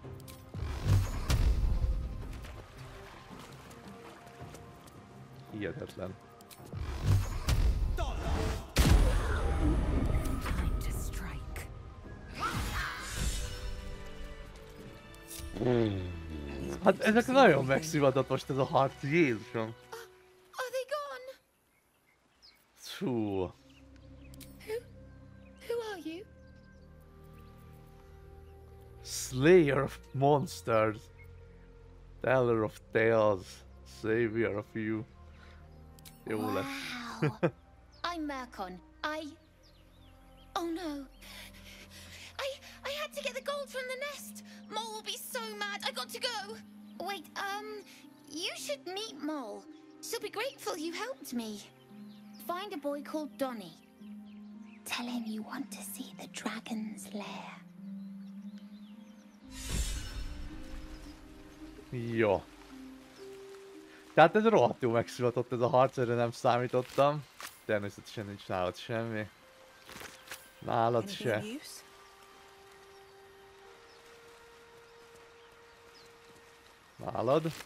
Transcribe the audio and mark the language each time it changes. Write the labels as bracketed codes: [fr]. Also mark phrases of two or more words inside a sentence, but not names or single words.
[hu] Hihetetlen. Hát ezek nagyon megszivatott most ez a harc, Jézusom. [en] Are they gone? [hu] Hú. [en] Who are you? Slayer of monsters. Teller of tales. Savior of you. [hu] Jó lesz. [en] Wow. I'm Mercon. Oh no. I had to get the gold from the nest. Mole will be so mad. I got to go. Wait, you should meet Mole. She'll be grateful you helped me. Find a boy called Donny. Tell him you want to see the dragon's lair. [hu] Jó. Tehát ez rohadt jó megszivatott ez a harc, erre nem számítottam. Természetesen nincs nálad semmi. Nálad se. Nálad?